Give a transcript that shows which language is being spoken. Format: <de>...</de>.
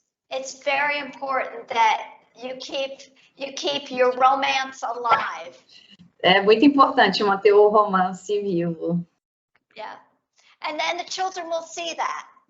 <en>It's very important that you keep your romance alive.</en> <pt>É muito importante manter o romance vivo.</pt> <en>Yeah. And then the children will see that.</en>